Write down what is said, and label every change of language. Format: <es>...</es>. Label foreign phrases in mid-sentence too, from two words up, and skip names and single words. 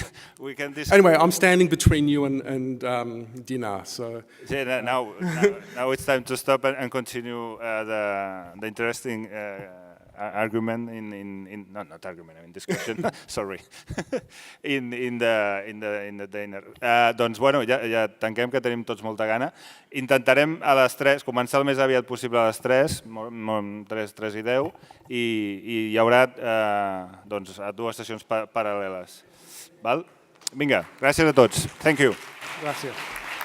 <en>Anyway, I'm standing between you and dinner, so. Yeah, now it's time to stop and continue the interesting argument not argument, I mean discussion. Sorry. in the dinner.</en> <ca>Doncs bueno, ja tanquem, que tenim tots molta gana. Intentarem a les 3, començar el més aviat possible a les 3, 3:10, i hi haurà doncs, 2 sessions paral·leles. Val? Vinga, gràcies a tots.</ca> <en>Thank you.</en> <ca>Gràcies.</ca>